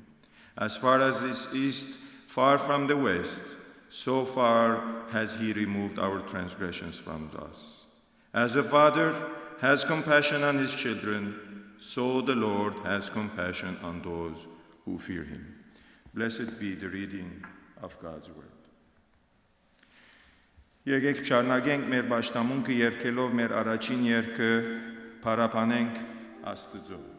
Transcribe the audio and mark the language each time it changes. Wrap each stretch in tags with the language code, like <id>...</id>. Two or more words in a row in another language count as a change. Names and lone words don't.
<en>As far as this east, far from the west, so far has he removed our transgressions from us. As a father has compassion on his children, so the Lord has compassion on those who fear him. Blessed be the reading of God's word.</en> <hy>Եկեք շարունակենք մեր պաշտամունքը երգելով մեր առաջին երգը փառաբանենք Աստծո</hy>